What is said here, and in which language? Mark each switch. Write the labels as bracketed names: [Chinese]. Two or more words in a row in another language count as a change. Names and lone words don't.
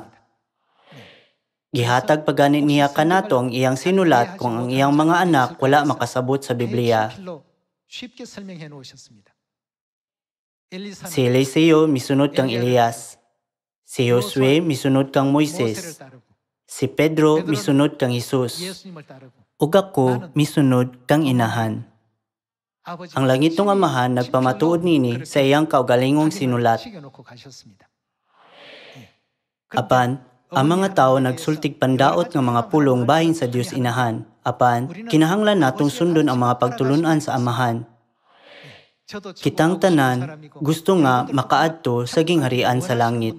[Cebuano] Gihatag pagani niya kanato ang iyang sinulat kung ang iyang mga anak wala makasabot sa Biblia. [Korean] 엘리사는 [Cebuano] Si Eliseo misunod kang Elias. Si Josue misunod kang [Korean] 모세를 [Cebuano] Moises. [Korean] 따르고 [Cebuano] Si Pedro misunod kang Jesus. [Korean] 예수님을 따르고 [Cebuano] Ug ako misunod kang inahan. [Korean] 아버지가 [Cebuano] Ang langitong amahan nagpamatuod nini sa iyang kaugalingong sinulat. [Korean] 시켜놓고 가셨습니다. [Cebuano] Apan, ang mga tao nagsultig pandaot ng mga pulong bahin sa Dios inahan. Apan, kinahanglan natong sundon ang mga pagtulunan sa amahan. [Korean] 저도 [Cebuano] Kitang tanan gusto nga makaadto sa gingharian sa langit.